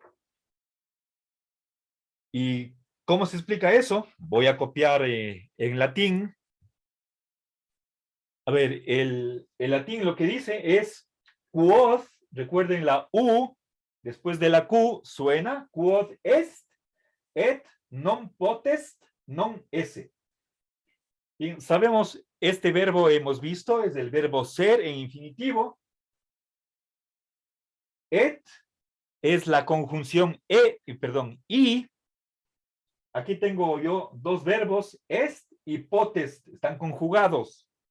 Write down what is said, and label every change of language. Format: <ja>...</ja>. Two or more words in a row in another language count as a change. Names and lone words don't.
<es>¿Y cómo se explica eso? Voy a copiar en latín. A ver, el latín lo que dice es quod, recuerden la U, después de la Q suena</es> <la>quod est, et non potest, non esse.</la> <es>Bien, sabemos, este verbo hemos visto, es el verbo ser en infinitivo. Et es la conjunción y. Aquí tengo yo dos verbos, est y potest, están conjugados.</es>